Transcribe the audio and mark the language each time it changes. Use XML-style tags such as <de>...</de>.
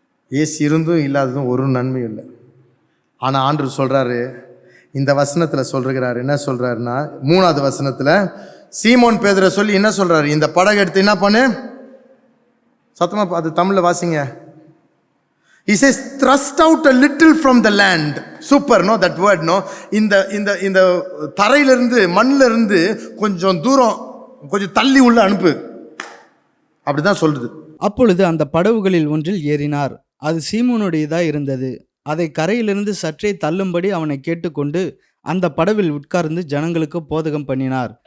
<ta>AC இருந்தும் இல்லாததும் ஒரு நன்மையும் இல்லை. ஆனால் ஆண்டவர் சொல்கிறாரு, இந்த வசனத்தில் சொல்கிறாரு, என்ன சொல்கிறாருன்னா 3வது வசனத்தில் சீமோன் பேதுரை சொல்லி என்ன சொல்கிறாரு, இந்த படகு எடுத்து என்ன பண்ணு, சத்தமாக அது தமிழில் வாசிங்க.</ta> <en>He says, thrust out a little from the land. Super, no, that word, no.</en> <ta>இந்த தரையிலிருந்து மண்ணிலிருந்து கொஞ்சம் தூரம், கொஞ்சம் தள்ளி உள்ள அனுப்பு, அப்படிதான் சொல்றது. அப்பொழுது அந்த படவுகளில் ஒன்றில் ஏறினார். அது சீமோனுடையதா இருந்தது. அதை கரையிலிருந்து சற்றே தள்ளும்படி அவனை கேட்டுக்கொண்டு அந்த படவில் உட்கார்ந்து ஜனங்களுக்கு போதகம் பண்ணினார்.</ta>